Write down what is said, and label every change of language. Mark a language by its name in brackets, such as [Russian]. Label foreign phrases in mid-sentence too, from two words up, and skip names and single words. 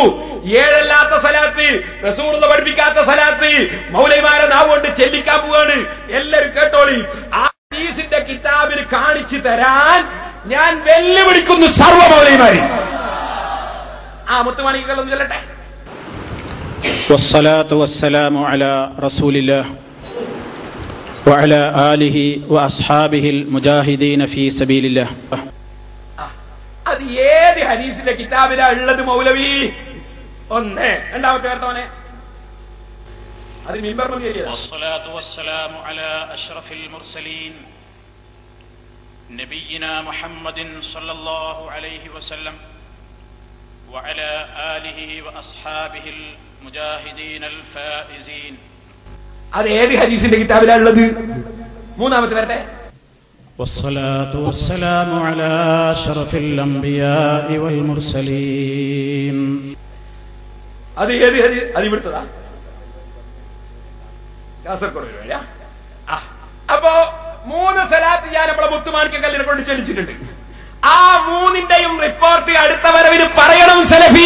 [Malayalam] 7 സലാത്ത്, റസൂലുള്ള പഠിപ്പിക്കാത്ത സലാത്ത് മൗലവിമാരെ നാവുകൊണ്ട് ചെല്ലിക്കാൻ പോവാണ്. എല്ലാരും കേട്ടോളി. ആ ഹദീസിന്റെ കിതാബിൽ കാണിച്ചു തരാൻ ഞാൻ വെല്ലുവിളിക്കുന്നു സർവ്വ മൗലവിമാരെ. ആ മുത്തുമാണികളൊന്നും ചൊല്ലട്ടെ. [Arabic] والصلاة والسلام على رسول الله وعلى آله وأصحابه المجاهدين في سبيل الله. [Malayalam] അത് ഏത് ഹദീസിന്റെ കിതാബിലാ ഉള്ളത് മൗലവി? ഒന്ന്. രണ്ടാമത്തെ കേട്ടോനെ. അത് മിമ്പറിൽ എഴുതിയതാ. [Arabic] والصلاة والسلام على أشرف المرسلين نبينا محمد صلى الله عليه وسلم وعلى آله وأصحابه المجاهدين الفائزين. [Malayalam] അത് ഏത് ഹദീസിന്റെ കിതാബിലാ ഉള്ളത്? മൂന്നാമത്തെ വരട്ടെ. [Arabic] والصلاة والسلام على أشرف الأنبياء والمرسلين. [Malayalam] അത് ഏത് ഹദീസ്? അത് ഇവിടുത്തതാ, കാസർഗോഡ്. അപ്പോ 3 സലാത്ത് ഞാൻ നമ്മളെ മുത്തുമാണിക്കല്ലിനെ കൊണ്ട് ചൊല്ലിച്ചിട്ടുണ്ട്. ആ 3ന്റെയും റിപ്പോർട്ട് അടുത്ത വരവിന് പറയണം സലഫി.